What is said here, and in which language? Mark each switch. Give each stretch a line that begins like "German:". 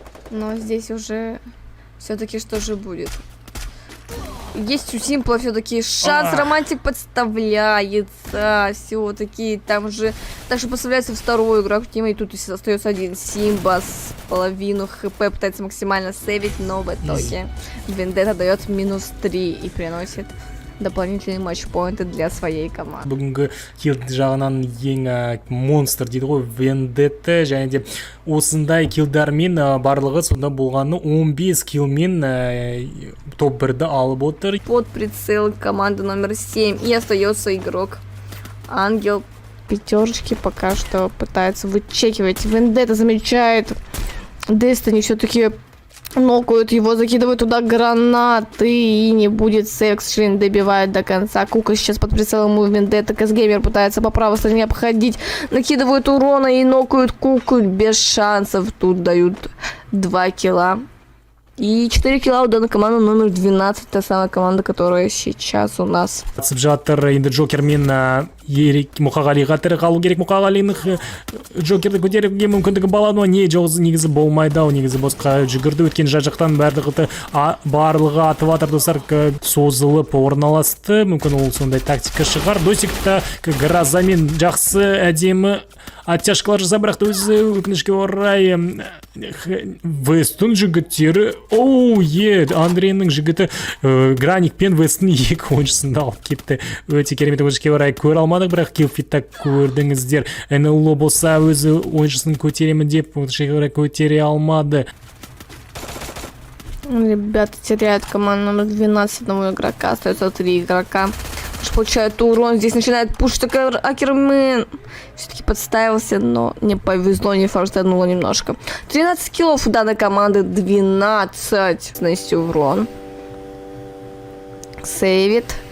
Russian: Но здесь уже все-таки что же будет? есть у Симпла все-таки шанс, романтик подставляется, все-таки там же, так что поставляется второй игрок тима, и тут остается один Симба с половину хп, пытается максимально сейвить, но в итоге Вендетта дает -3 и приносит дополнительные матчпоинты для своей команды.
Kazakh: Бүгінгі килл жағынан ең монстр дейді ғой Вендетта, және де осындай киллдармен барлығы сонда болғаны 15 киллмен топ 1-ді алып отыр.
Russian: Под прицел команды номер 7 и остается игрок Ангел. Пятерочки пока что пытаются вычекивать. Вендетта замечает Destiny, все-таки нокают его, закидывают туда гранаты и не будет сейв, к сожалению, добивает до конца. Кука сейчас под прицелом у Вендетта. Казгеймер пытается по правой стороне обходить, накидывают урона и нокают Куку без шансов. Тут дают 2 килла. И 4 килла у данной команды номер 12, та самая команда, которая сейчас у нас.
Kazakh: Қатысып жатыр енді Джокермен Ерик Мұқағалиға тірі қалу керек. Мұқағалиның Джокерді көтеруге мүмкіндігі болады ма? Не, жоқ, негізі болмайды ау, негізі босқа жүгірді. Өткен жақтан барлығы атып атыр достар, созылып орналасты. Мүмкін ол сондай тактика шығар. Досикта Гразамен жақсы әдемі оттяжкалар жасап, бірақ та өзі өкінішке орай Вестің жігіттері, Андрейнің жігіті Граник пен Вестің екі ойыншысында алып кетті. Өте керемет, өкінішке орай көре алмадық, бірақ киллфитта көрдіңіздер. НЛО болса өзі ойыншысын көтеремін деп, өкінішке орай көтере алмады.
Russian: Ребята теряют команду номер 12 одного игрока, остается 3 игрока. Получает урон, здесь начинает пушить Акермен. Все-таки подставился, но не повезло, не форстануло немножко. 13 киллов у данной команды, 12 нанести урон. Сейвит.